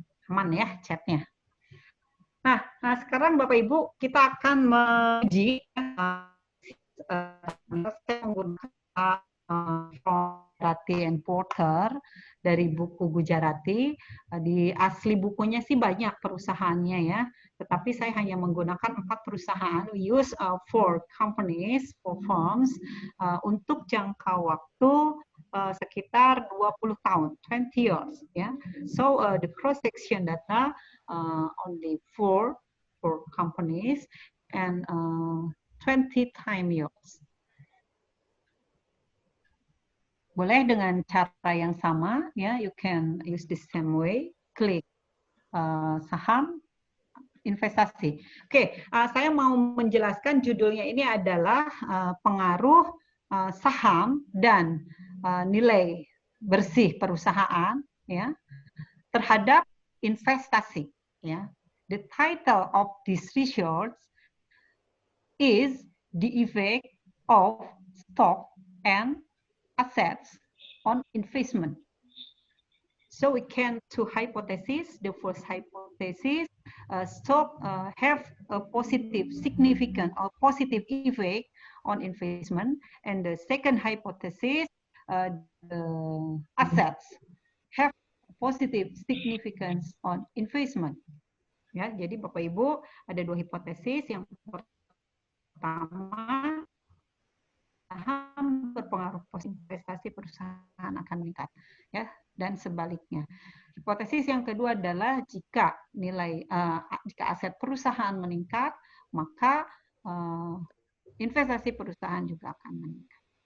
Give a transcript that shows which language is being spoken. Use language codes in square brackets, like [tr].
[id] aman ya chatnya. Nah, sekarang Bapak Ibu kita akan menguji saya menggunakan Gujarati and Porter dari buku Gujarati. Di asli bukunya sih banyak perusahaannya ya, tetapi saya hanya menggunakan 4 perusahaan. [en] We use 4 companies, 4 firms [id] untuk jangka waktu sekitar 20 tahun, [en] 20 years [id] ya. [en] So the cross section data only 4 companies and 20 time years. [id] Boleh dengan cara yang sama ya, [en] you can use the same way. [id] Klik saham investasi. Oke, saya mau menjelaskan judulnya ini adalah pengaruh saham dan nilai bersih perusahaan ya terhadap investasi ya. [en] The title of this research is the effect of stock and assets on investment. So we can two hypotheses. The first hypothesis, stock have a positive, significant or positive effect on investment, and the second hypothesis, the assets have positive significance on investment. [id] Ya, jadi Bapak Ibu ada 2 hipotesis. Yang pertama, saham berpengaruh positif investasi perusahaan akan meningkat, ya, dan sebaliknya. Hipotesis yang kedua adalah jika jika aset perusahaan meningkat, maka investasi perusahaan juga akan meningkat.